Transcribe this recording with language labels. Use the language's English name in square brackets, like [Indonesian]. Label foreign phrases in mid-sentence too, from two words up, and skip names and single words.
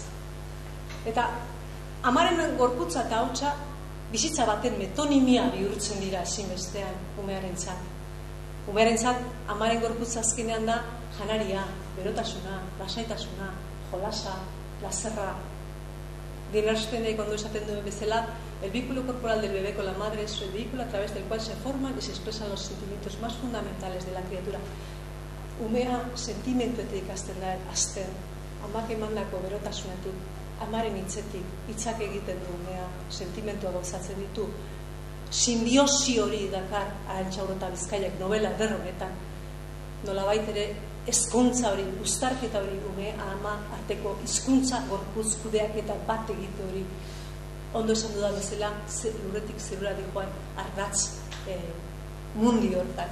[Basque] Eta amaren gorputza eta hautsa bizitza baten metonimia bihurtzen dira ezinbestean umearentzat. Umearentzat amaren gorputza azkenean da janaria, berotasuna, lasaitasuna, jolasa, plazerra. Dinarstenek ondo esaten duen bezala, [Spanish] el vínculo corporal del bebé con la madre es el vehículo a través del cual se forman y se expresan los sentimientos más fundamentales de la criatura. [Basque] Umea sentimentuetik hasten da azten, amak emandako berotasunetik, amaren hitzetik, hitzak egiten du umea, sentimentua gauzatzen ditu, simbiosi hori dakar Arantxa eta Bizkaiak novela eder honetan, nolabait ere ezkuntza hori, uztarketa hori ume ama arteko hizkuntza gorputz kudeaketa bat egite hori, ondo esan dudan bezala, lurretik zerura dijoan ardatz mundi hortan.